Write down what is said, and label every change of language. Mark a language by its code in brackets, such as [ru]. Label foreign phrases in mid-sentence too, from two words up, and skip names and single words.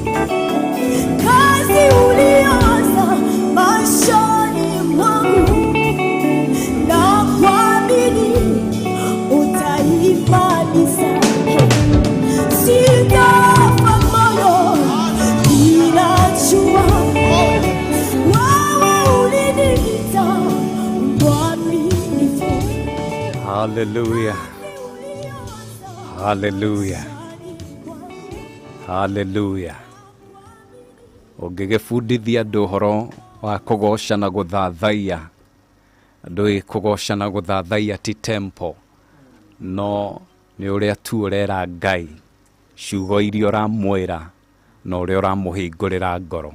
[sw] Kazi ulioanza maishani mwangu, na kuamini utaimaliza. Sitafa moyo, ninajua wewe uliniita mwaminifu. Hallelujah. Hallelujah. Hallelujah. [ki] Ũngĩgĩbundithia andũ ũhoro wa kũgoca na gũthathaiya, andũ kũgoca na gũthathaiya ti temple, no nĩ ũrĩa tu ũrera Ngai ciugo iria ũramwĩra na ũrĩa ũramũhingũrĩra ngoro.